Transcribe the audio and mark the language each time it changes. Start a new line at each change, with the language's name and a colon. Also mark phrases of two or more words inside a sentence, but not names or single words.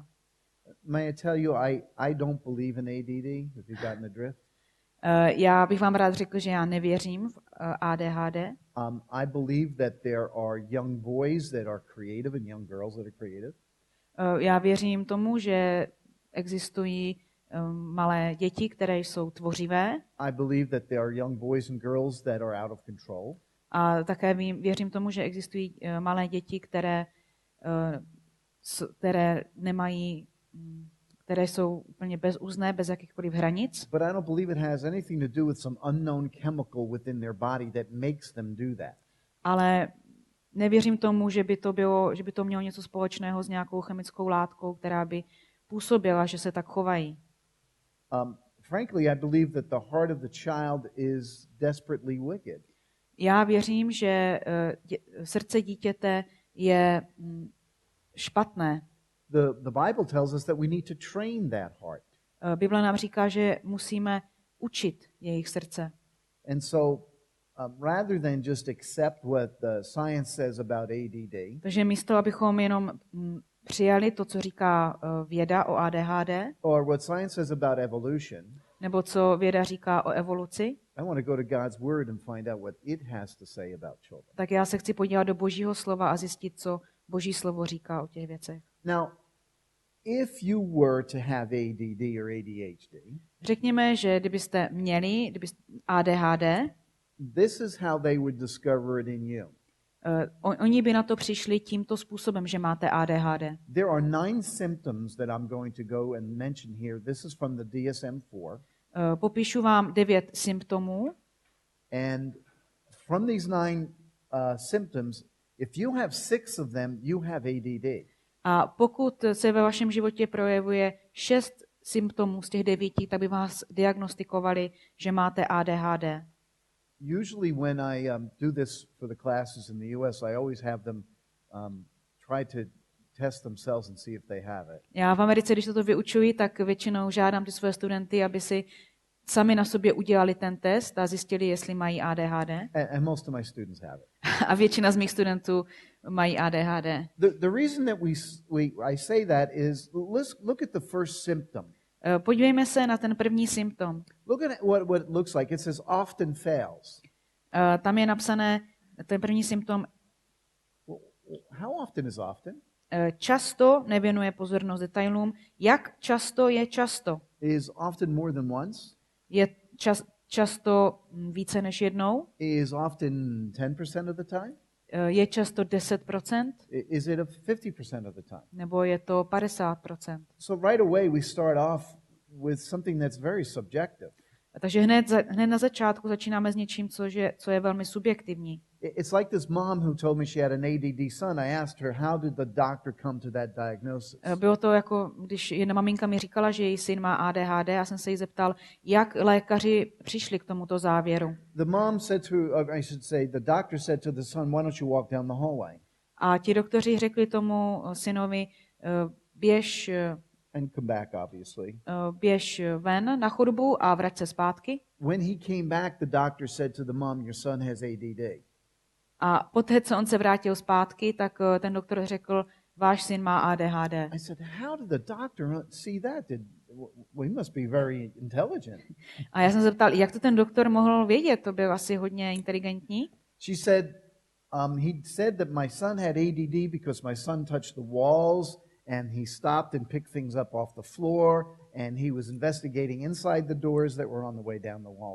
English: May I tell you, I don't believe in ADD, if you've gotten the drift.
Czech: Já bych vám rád řekl, že já nevěřím v ADHD.
English: I believe that there are young boys that are creative and young girls that are creative.
Czech: Já věřím tomu, že existují malé děti, které jsou tvořivé.
English: I believe that there are young boys and girls that are out of control.
Czech: A také věřím tomu, že existují malé děti, které nemají, které jsou úplně bezúzné, bez jakýchkoliv hranic.
English: But I don't believe it has anything to do with some unknown chemical within their body that makes them do that.
Czech: Ale nevěřím tomu, že by to mělo něco společného s nějakou chemickou látkou, která by působila, že se tak chovají.
English: Frankly, I believe that the heart of the child is desperately wicked.
Czech: Já věřím, že srdce dítěte je špatné.
English: The Bible tells us that we need to train that heart.
Czech: Bible nám říká, že musíme učit jejich srdce.
English: And so rather than just accept what the science says about ADD,
Czech: Takže místo, abychom jenom přijali to, co říká věda o ADHD,
English: or what science says about evolution,
Czech: nebo co věda říká o evoluci,
English: I want to go to God's word and find out what it has to say about children.
Czech: tak já se chci podívat do Božího slova a zjistit, co Boží slovo říká o těch věcech.
English: Now, if you were to have ADD or ADHD,
Czech: Řekněme, že kdybyste měli ADHD,
English: this is how they would discover it in you.
Czech: Oni by na to přišli tímto způsobem, že máte ADHD.
English: There are 9 symptoms that I'm going to go and mention here. This is from the DSM-4.
Czech: Popíšu vám 9 symptomů.
English: And from these 9 symptoms, if you have 6 of them, you have ADD.
Czech: A pokud se ve vašem životě projevuje 6 symptomů z těch 9, tak by vás diagnostikovali, že máte ADHD.
English: Usually when I do this for the classes in the US, I always have them try to test themselves and see if they have it.
Czech: Já v Americe, když toto vyučuji, tak většinou žádám ty své studenty, aby si sami na sobě udělali ten test a zjistili, jestli mají ADHD.
English: And most of my students have it.
Czech: A většina z mých studentů mají ADHD.
English: The reason that I say that is, let's look at the first symptom.
Czech: Podívejme se na ten první symptom.
English: Look at what it looks like. It says often fails.
Czech: Tam je napsané, ten první symptom,
English: How often is often?
Czech: Často nevěnuje pozornost detailům. Jak často je často?
English: Is often more than once?
Czech: Je často více než jednou?
English: Is often 10% of the time?
Czech: Je často 10%?
English: Is it 50% of the time?
Czech: Nebo je to 50%?
English: So right away we start off with something that's very subjective.
Czech: Takže hned na začátku začínáme s něčím, co je velmi subjektivní.
English: It's like this mom who told me she had an ADD son. I asked her, how did the doctor come to that diagnosis?
Czech: Bylo to jako, když jedna maminka mi říkala, že její syn má ADHD, a jsem se jí zeptal, jak lékaři přišli k tomuto závěru.
English: The mom said to, I should say, the doctor said to the son, why don't you walk down the hallway?
Czech: A ti doktoři řekli tomu synovi, běž
English: And come back, obviously.
Czech: Běž ven na chodbu a vrať se zpátky.
English: When he came back, the doctor said to the mom, your son has ADD.
Czech: A poté, co on se vrátil zpátky, tak ten doktor řekl, váš syn má ADHD.
English: I said, how did the doctor see that? He must be very intelligent.
Czech: A já jsem se zeptal, jak to ten doktor mohl vědět? To byl asi hodně inteligentní.
English: She said, he said that my son had ADD because my son touched the walls and he stopped and picked things up off the floor and he was investigating inside the doors that were on the way down the wall.